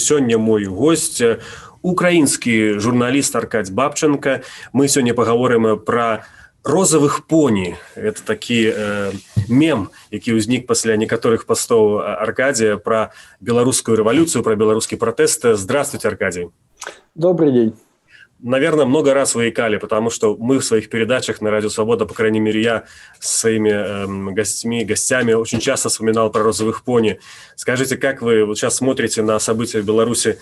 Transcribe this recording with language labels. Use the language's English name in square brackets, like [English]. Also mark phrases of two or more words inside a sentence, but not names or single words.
[Belarusian] Сёння мой гость, украінскі журналіст Аркадзь Бабченко. Мы сёння пагаворым пра розавых поні. Это такі мем, які ўзнік пасля некаторых пастоў Аркадзія пра беларускую рэвалюцыю, пра беларускі пратэст. [Russian] Здравствуйте, Аркадий. Добрый день. Наверное, много раз вы икали, потому что мы в своих передачах на Радио Свобода, по крайней мере, я с своими гостями очень часто вспоминал про розовых пони. Скажите, как вы вот сейчас смотрите на события в Беларуси?